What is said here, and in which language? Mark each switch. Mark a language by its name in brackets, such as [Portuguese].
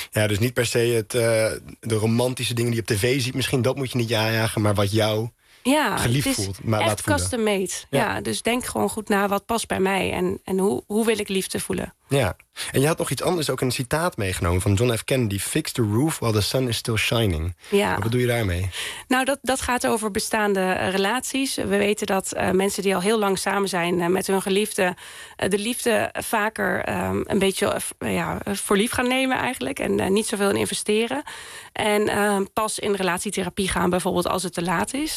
[Dutch] Ja, dus niet per se de romantische dingen die je op tv ziet. Misschien dat moet je niet jagen, maar wat jou geliefd voelt. Ja, het is echt custom made. Ja, dus denk gewoon goed na wat past bij mij en hoe wil ik liefde voelen. Ja, en je had nog iets anders, ook een citaat meegenomen van John F. Kennedy. [English] Fix the roof while the sun is still shining. [Dutch] Ja. Wat bedoel je daarmee? Nou, dat gaat over bestaande relaties. We weten dat mensen die al heel lang samen zijn met hun geliefde, de liefde vaker een beetje voor lief gaan nemen eigenlijk. En niet zoveel in investeren. En pas in relatietherapie gaan bijvoorbeeld als het te laat is.